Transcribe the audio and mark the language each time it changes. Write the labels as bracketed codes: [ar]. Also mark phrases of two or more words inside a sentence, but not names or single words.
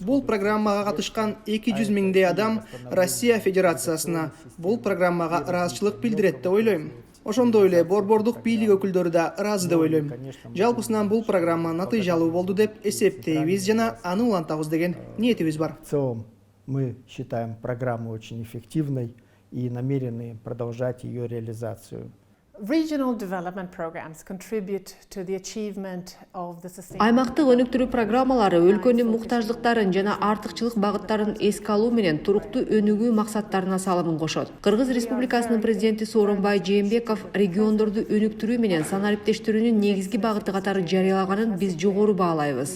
[ky] Бул программага катышкан 200 миңдей адам Россия Федерациясына бул программага ыраазычылык билдирет деп ойлойм. Ошондой эле борбордук бийлик өкүлдөрү да ыраазы деп ойлойм. Жалпысынан бул программа натыйжалуу болду деп эсептейбиз жана аны улантабыз деген ниетибиз бар. [ru] В целом мы считаем программу очень эффективной и намерены продолжать ее реализацию. [ky] Аймактык өнүктүрүү программалары өлкөнүн муктаждыктарын жана артыкчылык багыттарын эске алуу менен туруктуу өнүгүү максаттарына салымын кошот. Кыргыз Республикасынын президенти Сооронбай Жээнбеков региондорду өнүктүрүү менен санариптештирүүнүн негизги багыты катары жарыялаганын биз жогору баалайбыз.